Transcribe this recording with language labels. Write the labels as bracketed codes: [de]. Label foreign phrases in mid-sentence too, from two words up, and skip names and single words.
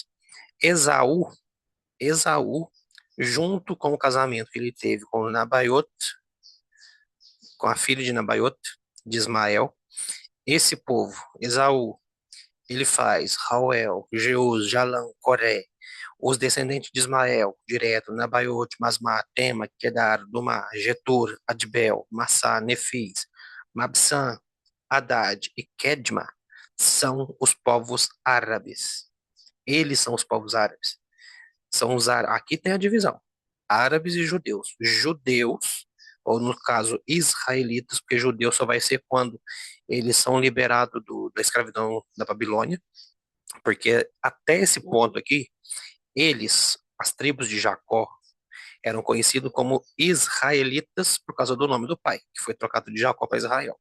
[pt] Esaú, Esaú, junto com o casamento que ele teve com Nabaiote, com a filha de Nabaiote, de Ismael, esse povo, Esaú, ele faz Rauel, Jeus, Jalão, Coré, os descendentes de Ismael, direto, Nabaiote, Masmá, Tema, Kedar, Dumá, Getur, Adbel, Massá, Nefis, Mabsã, Haddad e Kedma, são os povos árabes. Eles são os povos árabes. São aqui tem a divisão: árabes e judeus. Judeus, ou no caso, israelitas, porque judeu só vai ser quando eles são liberados da escravidão da Babilônia, porque até esse ponto aqui, as tribos de Jacó, eram conhecidos como israelitas por causa do nome do pai, que foi trocado de Jacó para Israel.